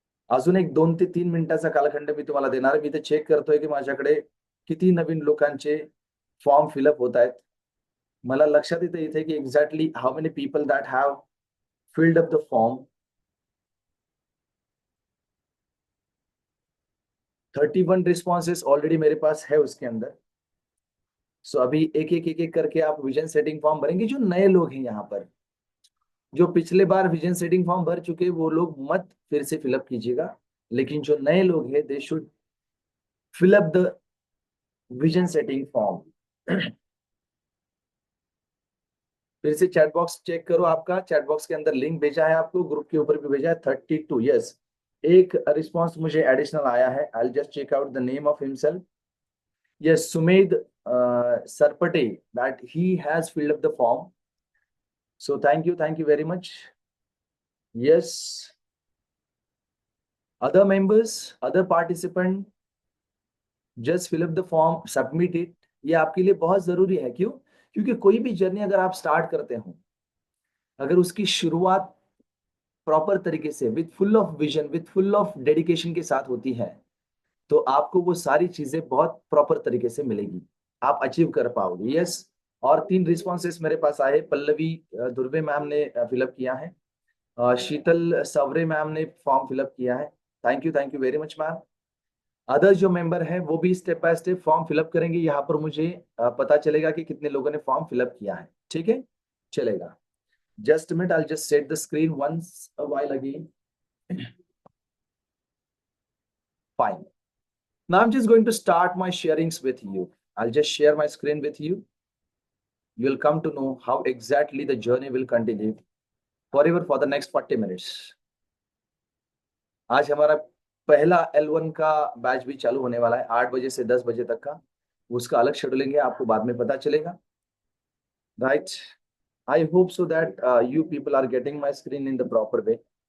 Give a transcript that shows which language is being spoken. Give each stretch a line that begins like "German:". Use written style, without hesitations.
Marathi: अजून एक 2 ते 3 मिनिटाचा कालखंड मी तुम्हाला देणार आहे. मी ते चेक करतोय की माझ्याकडे किती नवीन लोकांचे फॉर्म फिलअप होत आहेत. मला लक्षात येतं इथे की
English: Exactly how many people that have filled up the form.
Hindi: 31 responses already मेरे पास है उसके अंदर. सो अभी एक एक करके आप विजन सेटिंग फॉर्म भरेंगे. जो नए लोग हैं यहाँ पर, जो पिछले बार विजन सेटिंग फॉर्म भर चुके वो लोग मत फिर से फिलअप कीजिएगा, लेकिन जो नए लोग हैं
English: They should fill up the vision setting form.
Hindi: फिर से चैट बॉक्स चेक करो. आपका चैट बॉक्स के अंदर लिंक भेजा है आपको, ग्रुप के ऊपर भी भेजा है. 32.
English: yes,
Hindi: एक रिस्पॉन्स मुझे एडिशनल आया है.
English: I just check out the name of himself. Yes, Sumedh Sarpate, that he has filled up the form. So thank you very much. Yes, other members, other participant, just fill up the form, submit it.
Hindi: ये आपके लिए बहुत जरूरी है. क्यों? क्योंकि कोई भी जर्नी अगर आप स्टार्ट करते हो, अगर उसकी शुरुआत प्रॉपर तरीके से
English: with full of vision, with full of dedication
Hindi: के साथ होती है, तो आपको वो सारी चीजें बहुत प्रॉपर तरीके से मिलेगी, आप अचीव कर पाओगे. यस, और 3 रिस्पॉन्सेस मेरे पास आए. पल्लवी दुर्वे मैम ने फिलअप किया है. शीतल सवरे मैम ने फॉर्म फिलअप किया है. Thank you very much ma'am. Other जो मेंबर हैं वो भी step by step form fill up करेंगे. यहाँ पर मुझे पता चलेगा कि कितने लोगों ने फॉर्म फिलअप किया है. ठीक है, चलेगा.
English: Just minute, I just set the screen once a while again. Fine. Now I'm just going to start my sharings with you. I'll just share my screen with you. You'll come to know how exactly the journey will continue forever for the next 40 minutes.
Hindi: आज हमारा पहला L1 का batch भी चालू होने वाला है 8 बजे से 10 बजे तक का. उसका अलग शेड्यूलिंग है, आपको बाद में पता चलेगा.
English: Right, I hope so that you people are getting my screen in the proper way.